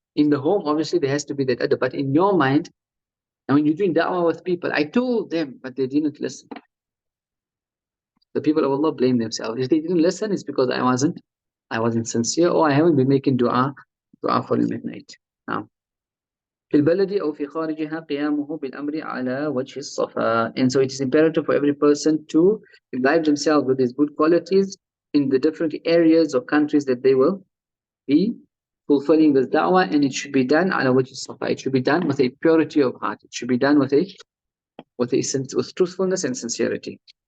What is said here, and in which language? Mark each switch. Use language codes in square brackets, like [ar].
[en] In the home, obviously there has to be that other, but in your mind, and when you're doing da'wah with people, I told them, but they didn't listen. The people of Allah blame themselves. If they didn't listen, it's because I wasn't sincere, or I haven't been making dua for them at night. [ar] Now, في البلد أو في خارجها قيامه بالأمر على وجه الصفاء. [en] And so it is imperative for every person to imbibe themselves with these good qualities in the different areas or countries that they will be fulfilling this da'wah, and it should be done ala wajh safa. It should be done with a purity of heart. It should be done with with truthfulness and sincerity.